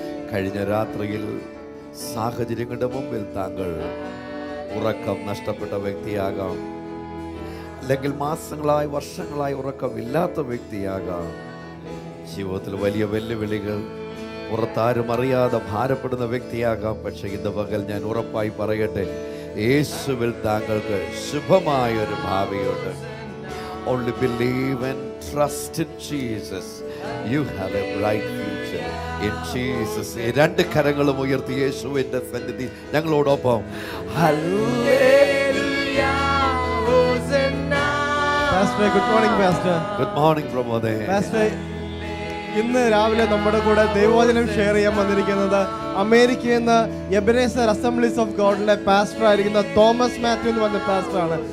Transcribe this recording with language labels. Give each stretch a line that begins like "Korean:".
Malayalam: കഴിഞ്ഞ രാത്രിയിൽ സാഹചര്യങ്ങളുടെ മുമ്പിൽ താങ്കൾ ഉറക്കം നഷ്ടപ്പെട്ട വ്യക്തിയാകാം, അല്ലെങ്കിൽ മാസങ്ങളായി വർഷങ്ങളായി ഉറക്കമില്ലാത്ത വ്യക്തിയാകാം. ജീവിതത്തിൽ വലിയ വെല്ലുവിളികൾ, പുറത്താരും അറിയാതെ ഭാരപ്പെടുന്ന വ്യക്തിയാകാം. പക്ഷെ ഇന്ന് പകൽ ഞാൻ ഉറപ്പായി പറയട്ടെ, യേശുവിൽ താങ്കൾക്ക് ശുഭമായൊരു ഭാവിയുണ്ട്.
English: Only believe and trust in Jesus. You have a bright future in Jesus.
Malayalam: 2 കരങ്ങളും ഉയർത്തി യേശുവിന്റെ സന്നിധി ഞങ്ങളോടൊപ്പം hallelujah Hosanna
English: Pastor good morning pastor. Good morning പ്രമോദേ.
Malayalam: Pastor, ഇന്ന് രാവിലെ നമ്മുടെ കൂടെ ദൈവവചനം ഷെയർ ചെയ്യാൻ വന്നിരിക്കുന്നത് അമേരിക്കയിൽ നിന്ന് എബനേസർ അസംബ്ലീസ് ഓഫ് ഗോഡിലെ പാസ്റ്റർ ആയിരിക്കുന്ന തോമസ് മാത്യു എന്ന് പറഞ്ഞ പാസ്റ്ററാണ്.